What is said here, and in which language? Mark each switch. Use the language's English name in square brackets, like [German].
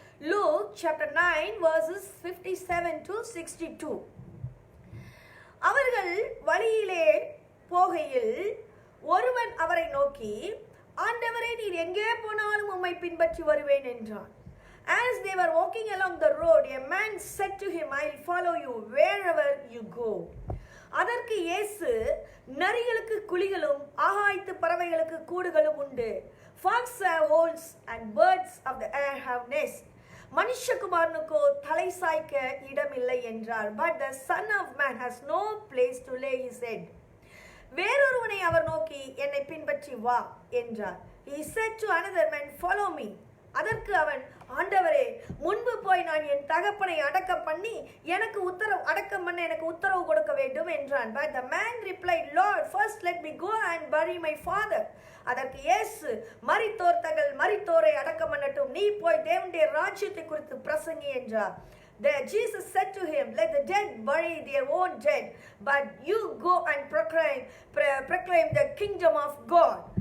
[English] Luke chapter 9 verses 57 to 62. [Tamil] அவர்கள் வழியிலே போகையில் ஒருவன் அவரை நோக்கி, ஆண்டவரே, நீர் எங்கே போனாலும் உம்மை பின்பற்றி வருவேன் என்றான். [English] As they were walking along the road, a man said to him, I'll follow you wherever you go. [Tamil] அதற்கு இயேசு, நரிகளுக்கு குழிகளும் ஆகாயத்து பறவைகளுக்கு கூடுகளும் உண்டு. [English] Foxes have holes and birds of the air have nests. [Tamil] மனுஷகுமாரனுக்கோ தலை சாய்க்க இடமில்லை என்றார். [English] But the Son of Man has no place to lay his head. [Tamil] வேறொருவனை அவர் நோக்கி, என்னை பின்பற்றி வா என்றார். [English] He said to another man, follow me. [Tamil] அதற்கு அவன், ஆண்டவரே, முன்பு போய் நான் என் தகப்பனை அடக்கம் பண்ண எனக்கு உத்தரவு கொடுக்க வேண்டும் என்றான். [English] But the man replied, Lord, first let me go and bury my father. [Tamil] அதற்கு இயேசு, மரித்தோர் தங்கள் மரித்தோரை அடக்கம் பண்ணட்டும், நீ போய் தேவனுடைய ராஜ்யத்தை குறித்து பிரசங்கி என்றார். [English] There Jesus said to him, let the dead bury their own dead, but you go and proclaim the kingdom of God.